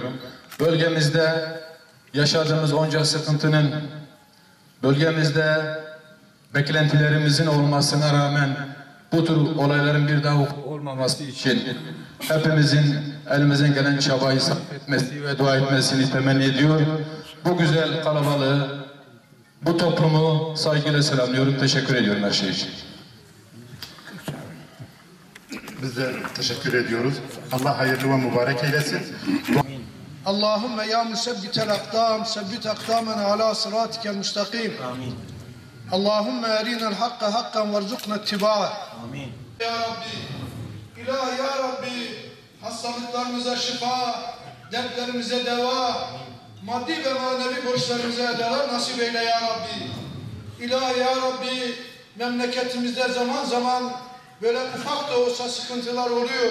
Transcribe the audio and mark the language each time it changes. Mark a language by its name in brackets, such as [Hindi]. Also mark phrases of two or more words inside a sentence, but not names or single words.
[Turkish] Bölgemizde yaşadığımız onca sıkıntının, bölgemizde beklentilerimizin olmasına rağmen bu tür olayların bir daha olmaması için hepimizin elimizden gelen çabayı sarf etmesi ve dua etmesini temenni ediyor. Bu güzel kalabalığı, bu toplumu saygıyla selamlıyorum. Teşekkür ediyorum her şey için. Biz de teşekkür ediyoruz. Allah hayırlı ve mübarek eylesin. [Arabic] اللهم يا مثبت الأقدام ثبت أقدامنا على صراطك المستقيم آمين اللهم أرنا الحق حقا وارزقنا اتباعه آمين [Turkish] Ya Rabbi, İlah Ya Rabbi, hastalıklarımıza şifa, dertlerimize deva, maddi ve manevi borçlarımıza adalar nasip eyle Ya Rabbi. İlah Ya Rabbi, memleketimizde zaman zaman böyle ufak da olsa sıkıntılar oluyor.